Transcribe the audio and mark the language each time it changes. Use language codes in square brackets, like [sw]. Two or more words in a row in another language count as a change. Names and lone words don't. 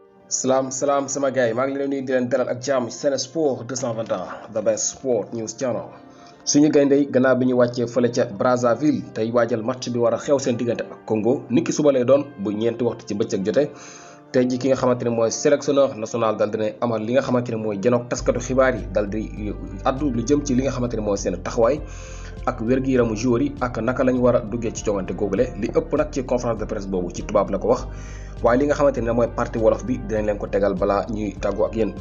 [wo] salaam sama gars yi maa ngi leen nuyu di leen dalal ak jàmm ci Sen Sport 221 [en] the best sport news channel. [wo] suñu gayndey gannaaw bi ñu wàccee fële ca Brazzaville tey waajal match bi war a xew seen diggante ak Congo niki suba lay doon bu ñeenti waxtu ci bëccëg jotee tey ji ki nga xamante ne mooy [fr] sélectionneur national [wo] dal dina amal li nga xamante ne mooy janook taskatu xibaar yi dal di addu lu jëm ci li nga xamante ne mooy seen taxawaay ak wér-gu-yaramu joueur yi ak naka lañ war a duggee ci joŋante googule li ëpp nag ci [fr] conférence de presse [wo] boobu ci tubaab la ko wax waaye li nga xamante ne mooy partie wolof bi dinañ leen ko tegal balaa ñuy tàggu ak yéen.